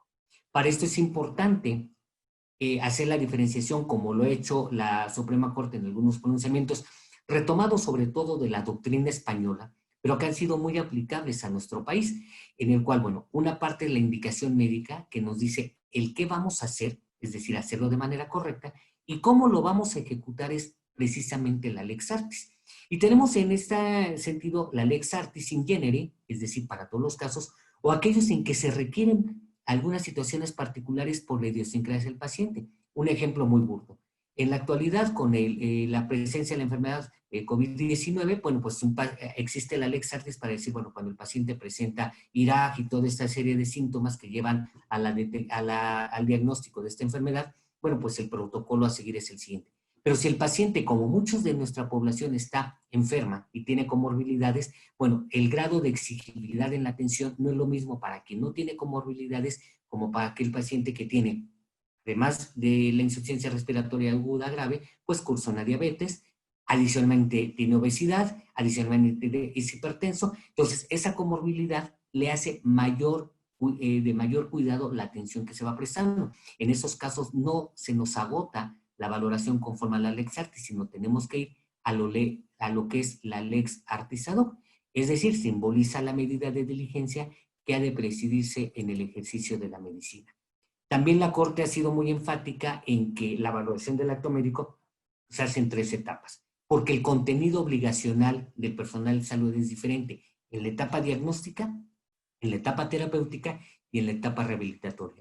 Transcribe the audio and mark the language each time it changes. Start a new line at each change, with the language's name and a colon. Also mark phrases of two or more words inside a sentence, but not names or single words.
Spanish: Para esto es importante hacer la diferenciación, como lo ha hecho la Suprema Corte en algunos pronunciamientos, retomados sobre todo de la doctrina española, pero que han sido muy aplicables a nuestro país, en el cual, bueno, una parte es la indicación médica que nos dice el qué vamos a hacer, es decir, hacerlo de manera correcta, y cómo lo vamos a ejecutar es precisamente la
Latin: lex artis.
Spanish: Y tenemos en este sentido la
Latin: lex artis in genere,
Spanish: es decir, para todos los casos, o aquellos en que se requieren algunas situaciones particulares por la idiosincrasia del paciente. Un ejemplo muy burdo. En la actualidad, con la presencia de la enfermedad COVID-19, bueno, pues existe la
Latin: lex artis
Spanish: para decir, bueno, cuando el paciente presenta IRAG y toda esta serie de síntomas que llevan al diagnóstico de esta enfermedad, bueno, pues el protocolo a seguir es el siguiente. Pero si el paciente, como muchos de nuestra población, está enferma y tiene comorbilidades, bueno, el grado de exigibilidad en la atención no es lo mismo para quien no tiene comorbilidades como para aquel paciente que tiene, además de la insuficiencia respiratoria aguda grave, pues cursa una diabetes, adicionalmente tiene obesidad, adicionalmente es hipertenso. Entonces, esa comorbilidad le hace de mayor cuidado la atención que se va prestando. En esos casos no se nos agota la valoración conforme a la
Latin: lex artis,
Spanish: sino tenemos que ir a lo que es la
Latin: lex artis ad hoc.
Spanish: Es decir, simboliza la medida de diligencia que ha de presidirse en el ejercicio de la medicina. También la Corte ha sido muy enfática en que la valoración del acto médico se hace en 3 etapas, porque el contenido obligacional del personal de salud es diferente en la etapa diagnóstica, en la etapa terapéutica y en la etapa rehabilitatoria.